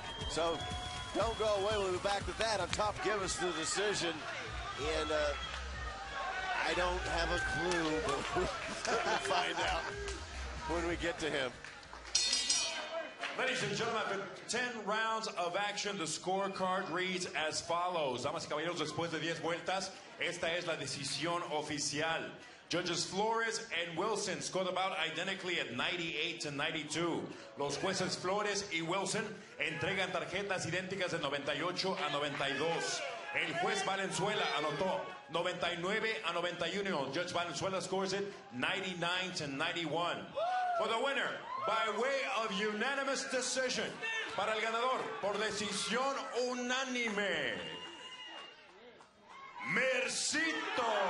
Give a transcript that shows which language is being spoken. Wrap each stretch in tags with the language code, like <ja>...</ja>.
<en>So don't go away. We'll be back to that. On top, give us the decision. And I don't have a clue, but we'll find out when we get to him. Ladies and gentlemen, after 10 rounds of action, the scorecard reads as follows.</en> <es>Damas y caballeros, después de 10 vueltas, esta es la decisión oficial.</es> <en>Judges Flores and Wilson scored about identically at 98 to 92.</en> <es>Los jueces Flores y Wilson entregan tarjetas idénticas de 98 a 92. El juez Valenzuela anotó 99 a 91.</es> <en>Judge Valenzuela scores it 99 to 91. For the winner, by way of unanimous decision,</en> <es>para el ganador por decisión unánime,</es> <en>Mercito.</en>